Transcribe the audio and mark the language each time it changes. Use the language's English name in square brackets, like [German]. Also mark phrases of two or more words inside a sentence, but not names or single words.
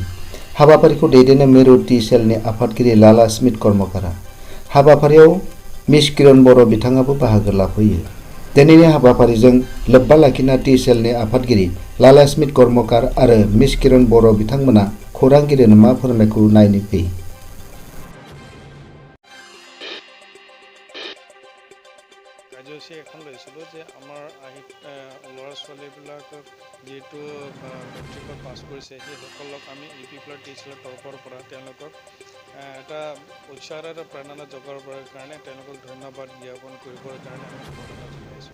[Bodo] हाबाफारिखौ दैदेनो मिरु टि सेलनि आफादगिरि लाला स्मिथ कर्मकारा। हाबाफारियाव मिस किरण बर' बिथाङाबो बाहागो लाफैयो। दिनैनि हाबाफारिजों लोब्बा लाखिना टि सेलनि आफादगिरि लाला स्मिथ कर्मकार आरो मिस किरण बर' बिथांमोना खौरांगिरिनो मा फोरमायखौ नायनो फै। [Assamese] কাৰ্যসূচী এখন লৈছিলোঁ যে আমাৰ ল'ৰা ছোৱালীবিলাকক যিহেতু মেট্ৰিকত পাছ কৰিছে সেইসকলক আমি ইউপিপিএল টি চেলৰ তৰফৰ পৰা তেওঁলোকক এটা উৎসাহ আৰু প্ৰেৰণা যোগাবৰ কাৰণে তেওঁলোকক ধন্যবাদ জ্ঞাপন কৰিবৰ কাৰণে আমি সম্বোধনা জনাইছোঁ।